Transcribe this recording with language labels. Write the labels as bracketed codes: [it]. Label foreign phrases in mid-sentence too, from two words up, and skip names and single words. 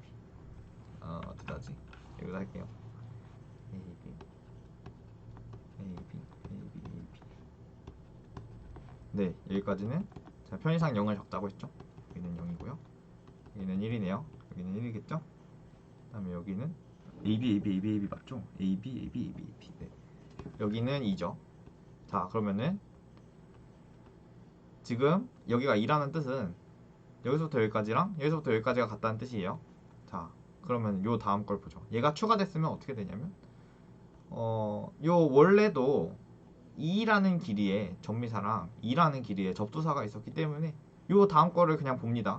[ko] 어떻게 하지? 여기다 할게요. AB, AB, AB, AB. 네, 여기까지는 자, 편의상 0을 적자고 했죠. 여기는 0이고요. 여기는 1이네요. 여기는 1이겠죠? 그 다음에 여기는 AB, AB, AB, AB 맞죠? AB, AB, AB, AB. 네. 여기는 2죠. 자, 그러면은 지금 여기가 2라는 뜻은 여기서부터 여기까지랑 여기서부터 여기까지가 같다는 뜻이에요. 자, 그러면 요 다음 걸 보죠. 얘가 추가됐으면 어떻게 되냐면 요 원래도 2라는 길이에 전미사랑 2라는 길이에 접두사가 있었기 때문에 요 다음 거를 그냥 봅니다.